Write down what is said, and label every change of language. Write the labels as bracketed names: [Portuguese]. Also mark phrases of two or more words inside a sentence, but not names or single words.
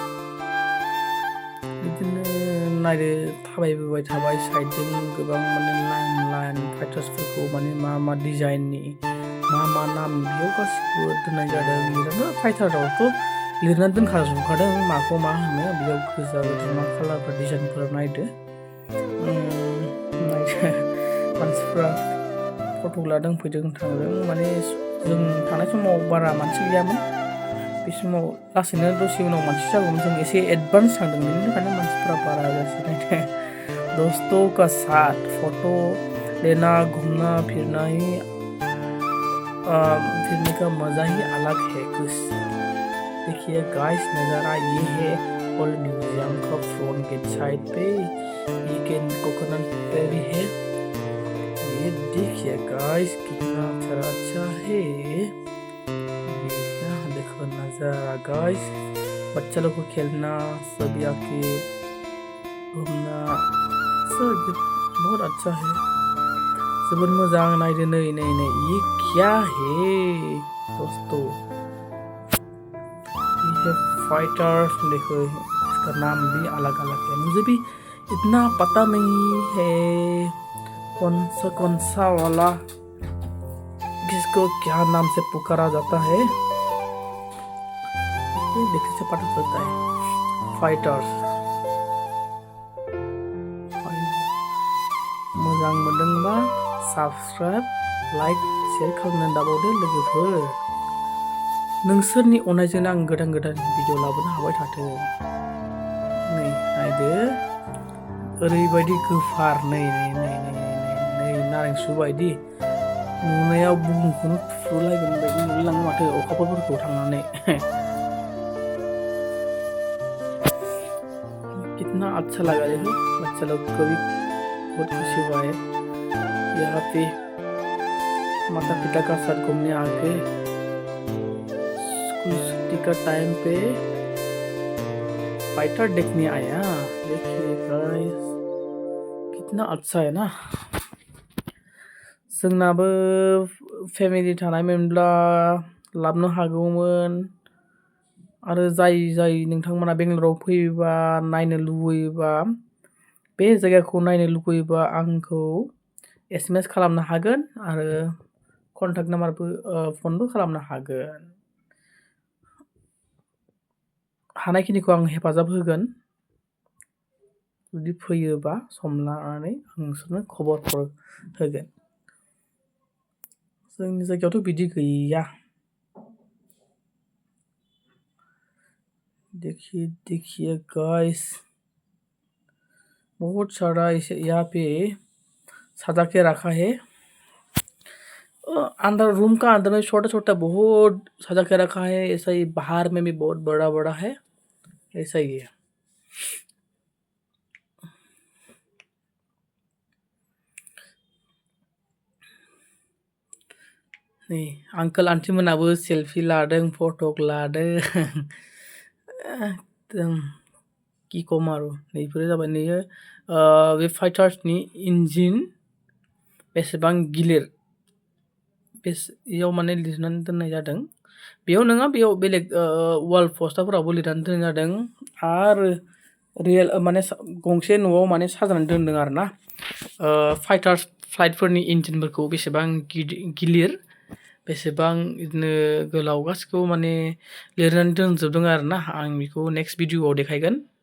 [Bodo] बिदिनो नायदो थाबायबोबाय थाबाय साइडजों गोबां माने लाइन फाइटार्सफोरखौ माने मा डिजाइननि मा नामनि बेयाव गासिबो दोननाय जादों लिरनानै फाइटारावथ' लिरनानै दोनखाजोबखादों माखौ मा होनो बेयाव गोजा गोथां मा कालारफोर डिजाइनफोर नायदो मानसिफ्रा फट' लादों फैदों थांदों माने जों थानाय समाव बारा मानसि गैयामोन बे समाव लासैनो दसे उनाव मानसि जागौमोन जों एसे एडभान्स थांदों बेनि थाखायनो मानसिफ्रा बारा जासिनो [Hindi] दोस्तों का साथ फोटो लेना घूमना फिरना ही फिरने का मज़ा ही अलग है कुछ देखिए गाइस नज़ारा ये है हॉल म्यूजियम का [English] front gate [Hindi] साइड पे ये कोकोनट पे भी है ये देखिए गाइस कितना अच्छा है ये देखो नज़ारा गाइस बच्चा लोग को खेलना सभी आके घूमना सब बहुत अच्छा है [Bodo] जोबोद मोजां नायदो नै [Hindi] ये क्या है दोस्तों ये फाइटर्स देखो इसका नाम भी अलग अलग है मुझे भी इतना पता नहीं है कौन सा वाला किसको क्या नाम से पुकारा जाता है ये देखने से पता चलता है फाइटर्स [Bodo] मोजां मोनदोंबा [English] subscribe like share [Bodo] खालामनानै दाबावदो लोगोफोर नोंसोरनि अननायजोंनो आं गोदान भिडिअ लाबोनो हाबाय थाथों नै नायदो ओरैबायदि गोफार नै नारेंसु बायदि नुनायाव बुहुमखौनो फुलायगोन बायदि नुलाङो माथो अखाफोरखौ थांनानै [Hindi] कितना अच्छा लगा देखो बच्चा लोग को भी बहुत खुशी हुआ है यहाँ पे माता पिता का साथ घूमने आके स्कूल छुट्टी का टाइम पे फाइटर देखने आया देखिए गाइस कितना अच्छा है ना [Bodo] जोंनाबो फेमिलि थानायमोनब्ला लाबनो हागौमोन आरो जाय नोंथांमोना बेंगलराव फैयोबा नायनो लुबैयोबा बे जायगाखौ नायनो लुबैयोबा आंखौ SMS खालामनो हागोन आरो कन्टाक्ट नाम्बारबो फनबो खालामनो हागोन हानायखिनिखौ आं हेफाजाब होगोन जुदि फैयोबा सम लानानै आं नोंसोरनो खबरफोर होगोन जोंनि जायगायावथ' बिदि गैया [Hindi] देखिए गाइस बहुत सारा इसे यहाँ पे सजा के रखा है अंदर रूम का अंदर में छोटा बहुत सजा के रखा है ऐसा ही बाहर में भी बहुत बड़ा है ऐसा ही है [Bodo] नहीं [English] uncle aunty [Bodo] मोनाबो सेल्फी लादों फटक लादों एकदम कि कम आरो नैफोरो जाबाय नैयो बे फाइटार्सनि इन्जिन बेसेबां गिलिर बेयाव माने लिरनानै दोननाय जादों बेयाव नङा बेयाव बेलेग वाल पोस्टारफोरावबो लिरनानै दोननाय जादों आरो रियेल माने गंसे न'आव माने साजायनानै दोनदों आरो ना फाइटार्स फ्लाइटफोरनि इन्जिनफोरखौ बेसेबां गिलिर बेसेबां बिदिनो गोलाव गासिखौबो माने लिरनानै दोनजोबदों आरो ना आं बेखौ नेक्स्ट भिडिअआव देखायगोन